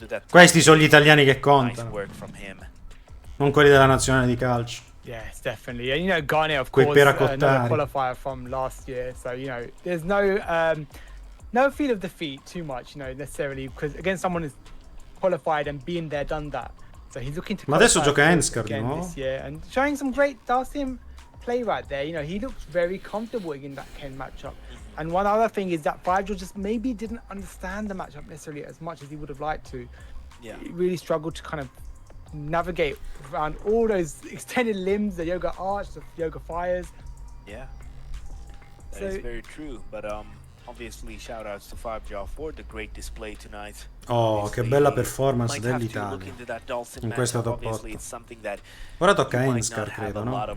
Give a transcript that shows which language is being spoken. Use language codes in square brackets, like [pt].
[it] Questi sono gli italiani che contano, non quelli della nazionale di calcio. [en] Yes, definitely. And you know, Garnet, of course, another qualifier from last year. So, you know, there's no feel of defeat too much, you know, necessarily, because against someone who's qualified and been there, done that. So he's looking to. [it] Ma adesso gioca Hansar di nuovo. [en] This year and showing some great Dalsim play right there. You know, he looks very comfortable in that Ken matchup. And one other thing is that Fajr just maybe didn't understand the matchup necessarily as much as he would have liked to. Yeah. He really struggled to kind of navigate around all those extended limbs, the yoga arch, the yoga fires. Yeah, that is very true. But obviously, shout outs to Fajr for the great display tonight. [it] Oh, che bella performance dell'Italia in questa top 8. Ora tocca a Hansar, credo, no?